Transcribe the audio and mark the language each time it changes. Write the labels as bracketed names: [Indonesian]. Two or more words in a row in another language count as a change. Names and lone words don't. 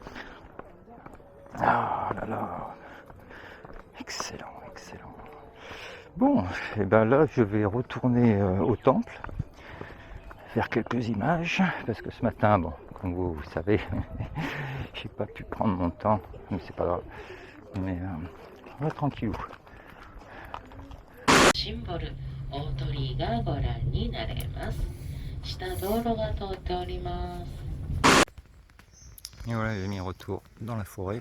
[French] Ah là là, excellent, excellent. Bon, et ben là je vais retourner au temple, faire quelques images, parce que ce matin, bon, comme vous savez, j'ai pas pu prendre mon temps, mais c'est pas grave. Mais on va tranquillou. [Japanese] シンボル大鳥居がご覧になれます。下道路が通っております。 [French] Et voilà, j'ai mis retour dans la forêt.